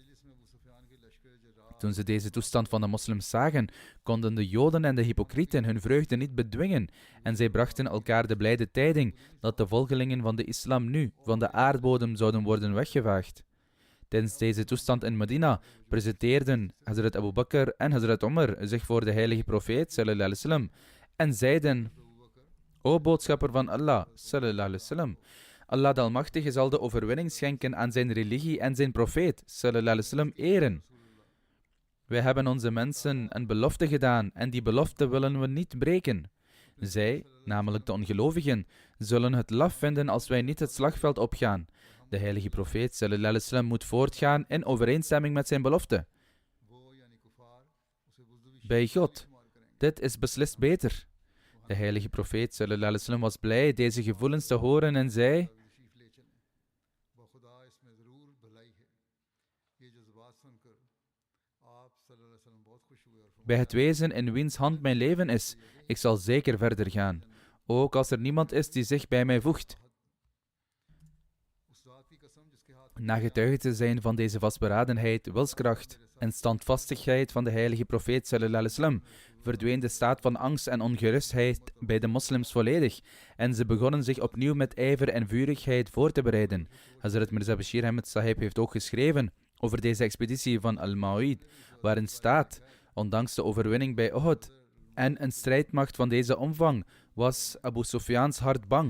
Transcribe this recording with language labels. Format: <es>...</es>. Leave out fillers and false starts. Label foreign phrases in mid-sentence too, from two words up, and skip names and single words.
<nl>Toen ze deze toestand van de moslims zagen, konden de Joden en de hypocrieten hun vreugde niet bedwingen en zij brachten elkaar de blijde tijding dat de volgelingen van de islam nu van de aardbodem zouden worden weggevaagd. Tijdens deze toestand in Medina presenteerden Hazrat Abu Bakr en Hazrat Umar zich voor de heilige profeet</nl> <ar>صلى الله عليه وسلم</ar> <nl>en zeiden: O boodschapper van Allah</nl> <ar>صلى الله عليه وسلم,</ar> <nl>Allah de Almachtige zal de overwinning schenken aan zijn religie en zijn profeet</nl> <ar>صلى الله عليه وسلم</ar> <nl>eren. Wij hebben onze mensen een belofte gedaan en die belofte willen we niet breken. Zij, namelijk de ongelovigen, zullen het laf vinden als wij niet het slagveld opgaan. De heilige profeet</nl> <ar>صلى الله عليه وسلم</ar> <nl>moet voortgaan in overeenstemming met zijn belofte. Bij God, dit is beslist beter. De De heilige profeet</nl> <ar>صلى الله عليه وسلم</ar> <nl>was blij deze gevoelens te horen en zei: bij het wezen in wiens hand mijn leven is, ik zal zeker verder gaan, ook als er niemand is die zich bij mij voegt. Na getuige te zijn van deze vastberadenheid, wilskracht en standvastigheid van de heilige profeet</nl> <ar>صلى الله عليه وسلم,</ar> <nl>verdween de staat van angst en ongerustheid bij de moslims volledig en ze begonnen zich opnieuw met ijver en vurigheid voor te bereiden. Hazrat Mirza Bashir Ahmed Sahib heeft ook geschreven over deze expeditie van Al-Ma'id, waarin staat: ondanks de overwinning bij Uhud en een strijdmacht van deze omvang, was Abu Sufyan's hart bang.</nl>